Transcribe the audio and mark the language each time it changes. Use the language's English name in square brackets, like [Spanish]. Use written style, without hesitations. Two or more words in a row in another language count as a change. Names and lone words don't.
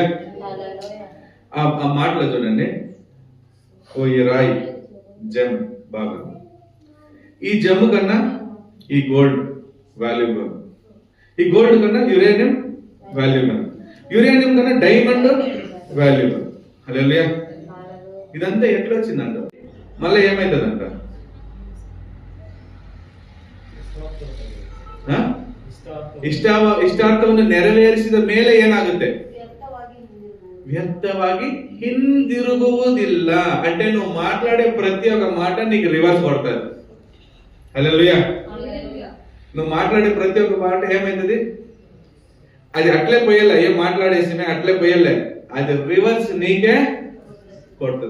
[Telugu] ఆ మాటలో చూడండి, ఓ ఈ రాయి జమ్ బాగా, ఈ జమ్ కన్నా ఈ [English] gold valuable, [Telugu] ఈ గోల్డ్ కన్నా [English] uranium valuable, [Telugu] యురేనియం కన్నా [English] diamond valuable. [Telugu] హల్లెలూయా. ఇదంతా ఎట్లా వచ్చిందంట, మళ్ళీ ఏమైతుందంట, [Kannada] ಇಷ್ಟಾರ್ಥವನ್ನು ನೆರವೇರಿಸಿದ ಮೇಲೆ ಏನಾಗುತ್ತೆ, వ్యర్థವಾಗಿ ಹಿಂದಿರುಗುವುದಿಲ್ಲ. [Telugu] అంటే నువ్వు మాట్లాడే ప్రతి ఒక్క మాట నీకు రివర్స్ కొడతాది. హల్లెలూయా. నువ్వు మాట్లాడే ప్రతి ఒక్క మాట ఏమైతుంది, అది అట్లే పోయలే, ఏం మాట్లాడేసినా అట్లే పోయలే, అది రివర్స్ నీకే కొడుతుంది.